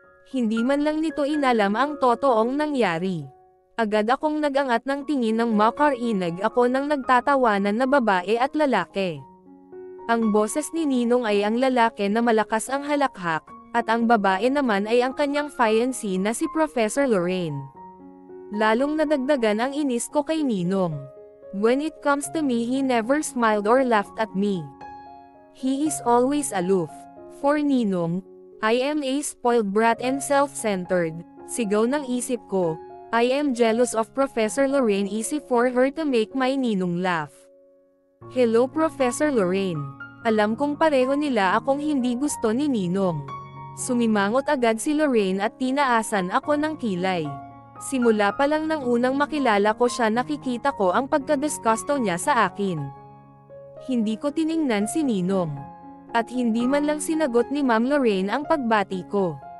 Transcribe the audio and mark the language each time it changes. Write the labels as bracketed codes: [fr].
[tl] Hindi man lang nito inalam ang totoong nangyari. Agad akong nagangat ng tingin ng makarinig ako ng nagtatawanan na babae at lalaki. Ang boses ni Ninong ay ang lalaki na malakas ang halakhak, at ang babae naman ay ang kanyang fiancé na si Professor Lorraine. Lalong nadagdagan ang inis ko kay Ninong. [en] When it comes to me he never smiled or laughed at me. He is always aloof. For Ninong, I am a spoiled brat and self-centered, [tl] sigaw ng isip ko. [en] I am jealous of Professor Lorraine, easy for her to make my Ninong laugh. Hello Professor Lorraine. [tl] Alam kong pareho nila akong hindi gusto ni Ninong. Sumimangot agad si Lorraine at tinaasan ako ng kilay. Simula pa lang ng unang makilala ko siya nakikita ko ang pagkadisgusto niya sa akin. Hindi ko tiningnan si Ninong. At hindi man lang sinagot ni Ma'am Lorraine ang pagbati ko.